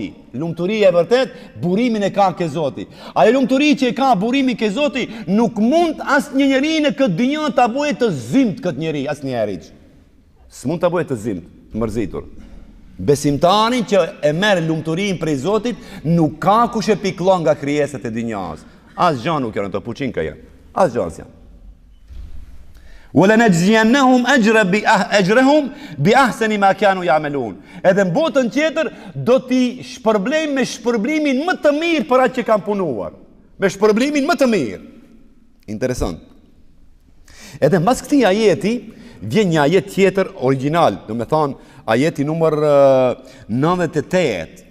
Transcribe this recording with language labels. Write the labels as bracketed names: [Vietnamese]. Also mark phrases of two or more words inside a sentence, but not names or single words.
[Albanian] Lumturia e vërtet burimin e ka ke Zoti. Ajo lumturi që e ka burimi ke Zoti nuk mund asnjë njeri në këtë dynjë ta bëjë të zymt këtë njeri, asnjëherë. S'mund ta bëjë të zymt, të mërzitur. Besimtarin që e merr lumturinë prej Zotit nuk ka kush e pikllon nga krijesat e dynjas. Asgjë nuk janë të puçin ka janë. Asgjë janë. [Arabic] وَلَنَجْزِيَنَّهُمْ أَجْرَهُمْ بِأَحْسَنِ مَا كَانُوا يَعْمَلُونَ. [Albanian] Edhe në botën tjetër do t'i shpërblejmë me shpërblimin më të mirë për atë që kanë punuar. Me shpërblimin më të mirë. Interesant. Edhe mbas këtij ajeti vjen një ajet tjetër original, do me thonë ajeti numër 98.